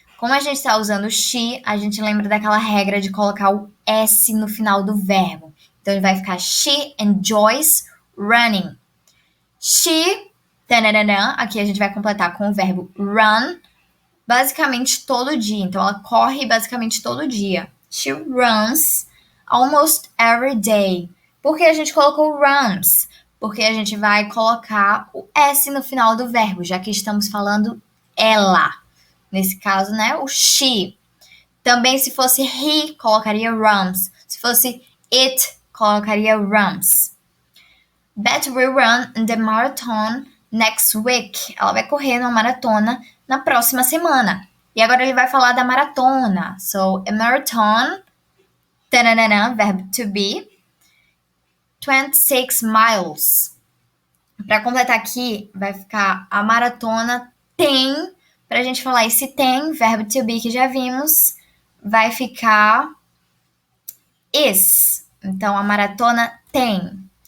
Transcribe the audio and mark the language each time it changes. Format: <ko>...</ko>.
<pt>Como a gente está usando she, a gente lembra daquela regra de colocar o S no final do verbo. Então, ele vai ficar</pt> <en>she enjoys running.</en> <pt>She, aqui a gente vai completar com o verbo run, basicamente todo dia. Então, ela corre basicamente todo dia.</pt> <en>She runs almost every day.</en> <pt>Por que a gente colocou runs? Porque a gente vai colocar o S no final do verbo, já que estamos falando ela. Nesse caso, né, o she. Também, se fosse he, colocaria runs. Se fosse it, colocaria runs.</pt> <en>Beth will run the marathon next week.</en> <pt>Ela vai correr numa maratona na próxima semana. E agora ele vai falar da maratona.</pt> <en>So, a marathon,</en> <pt>verbo to be,</pt> <en>26 miles.</en> <pt>Para completar aqui, vai ficar a maratona tem, pra gente falar esse tem, verbo to be que já vimos, vai ficar is. Então, a maratona tem.</pt>